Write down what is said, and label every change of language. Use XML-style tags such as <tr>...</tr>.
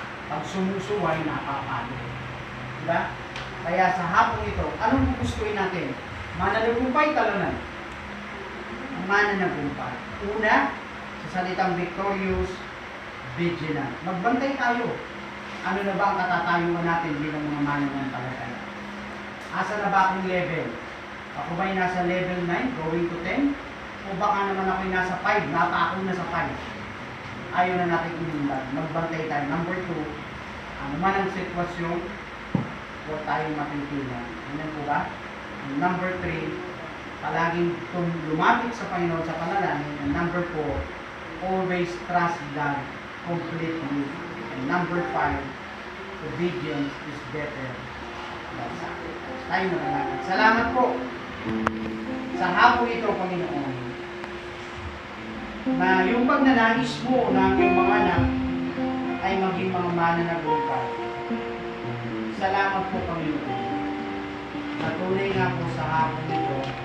<tl>Pag sumusuway, napapalo. Diba? Kaya sa hapong ito, anong gugustuhin natin? Mananagumpay, talunan. Ang mananagumpay. Una, sa salitang victorious, vigilant. Magbantay tayo. Ano na ba ang katatayuan natin bilang mga mananampalataya? Asa na ba akong level? Ako ba'y nasa level 9,</tl> <en>going to 10?</en> <tl>O baka naman ako'y nasa 5, ako na sa 5. Ayaw na natin inindag. Magbantay tayo. Number 2, ano man ang sitwasyon, huwag tayong matitingan. Amen po ba?</tl> <en>And number 3,</en> <tl>palaging lumapit sa Panginoon sa panalangin.</tl> <en>And number 4, always trust God completely. And number 5, obedience is better than sacrifice.</en> <tl>Tayo manalangin. Salamat po sa hapon ito, Panginoon, na yung pagnanais mo ng iyong mga anak ay maging mga mananagumpay. Salamat po, Panginoon. Natuloy nga po sa hapon ito.</tl>